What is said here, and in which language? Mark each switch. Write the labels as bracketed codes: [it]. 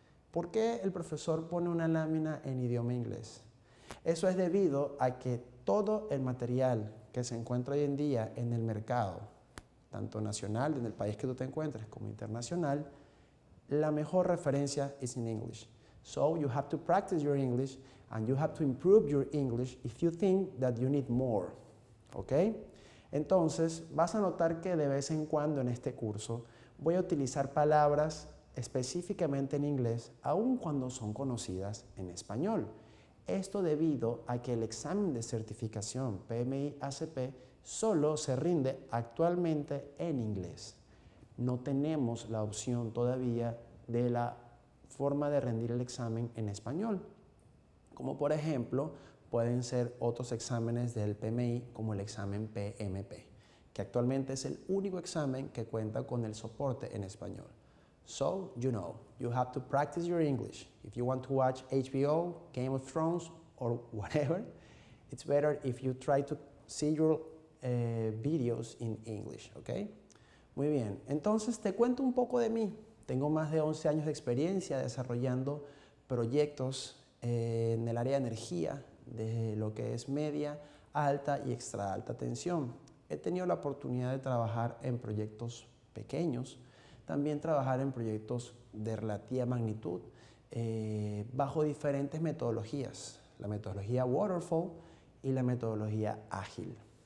[es] ¿Por qué el profesor pone una lámina en idioma inglés? Eso es debido a que todo el material que se encuentra hoy en día en el mercado, tanto nacional, en el país que tú te encuentres, como internacional, la mejor referencia es en English. [en] So you have to practice your English and you have to improve your English if you think that you need more. ¿Ok? [es] Entonces, vas a notar que de vez en cuando en este curso voy a utilizar palabras específicamente en inglés, aun cuando son conocidas en español. Esto debido a que el examen de certificación PMI-ACP solo se rinde actualmente en inglés. No tenemos la opción todavía de la forma de rendir el examen en español, como por ejemplo pueden ser otros exámenes del PMI como el examen PMP, que actualmente es el único examen que cuenta con el soporte en español. [en] So, you know, you have to practice your English. If you want to watch HBO, Game of Thrones, or whatever, it's better if you try to see your videos in English, ¿ok? [es] Muy bien, entonces te cuento un poco de mí. Tengo más de 11 años de experiencia desarrollando proyectos en el área de energía, de lo que es media, alta y extra alta tensión. He tenido la oportunidad de trabajar en proyectos pequeños, también trabajar en proyectos de relativa magnitud, bajo diferentes metodologías, la metodología Waterfall y la metodología ágil.